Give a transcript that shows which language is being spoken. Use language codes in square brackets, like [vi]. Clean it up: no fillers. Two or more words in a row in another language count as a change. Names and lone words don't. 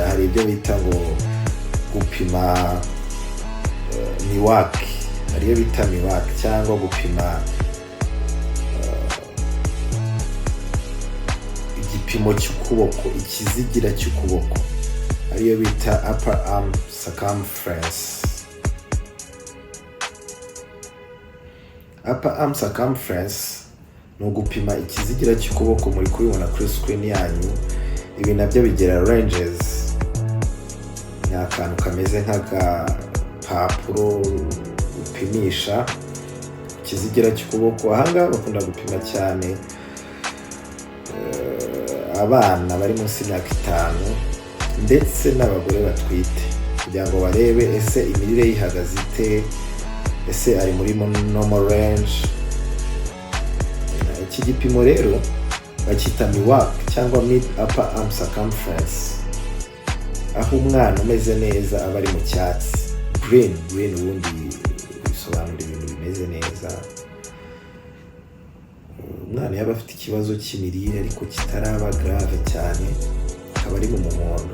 [rw] Hari ibyo bita ngo gupima miwaki, hariyo bita miwaki, cyangwa gupima igipimo cy'ukuboko, ikizigira cy'ukuboko, hariyo bita [en] upper arm circumference. Upper arm circumference [rw] ni ugupima ikizigira cy'ukuboko, muri kubibona kuri screen yanyu. Ibi nabyo bigira ranges, ni akantu kameze nk'agapapuro upimisha ikizigira cy'ukuboko. Ahangaha bakunda gupima cyane abana bari munsi y'imyaka 5 ndetse n'abagore batwite, kugira ngo barebe ese imirire yihagaze ite, ese ari muri [en] normal range. [rw] Iki gipimo rero bakita miwak cyangwa [en] mid upper arm circumference, [rw] aho umwana umeze neza aba ari mu cyatsi. Green ubundi bisobanura ibintu bimeze neza. Umwana yaba afite ikibazo cy'imirire ariko kitaraba grave cyane, akaba ari mu muhondo.